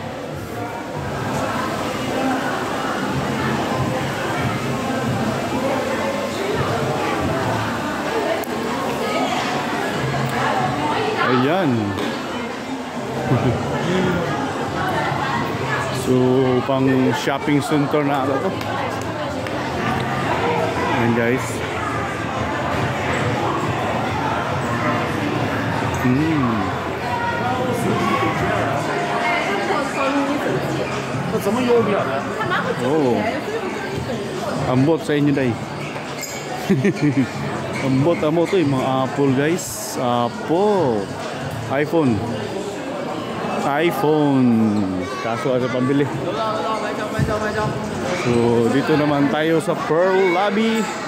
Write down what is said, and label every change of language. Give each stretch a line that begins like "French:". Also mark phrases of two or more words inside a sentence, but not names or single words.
Filipino: Ayan. So pang shopping center na ito. Ayan guys. Mm.
Chinese: 那怎么有表呢？
Cebuano: Oh. Ambot sa inyo day.
Filipino: Ambot to yung mga Apple guys. Apple. iPhone. Kaso ano pambili. So dito naman tayo sa Pearl Lobby.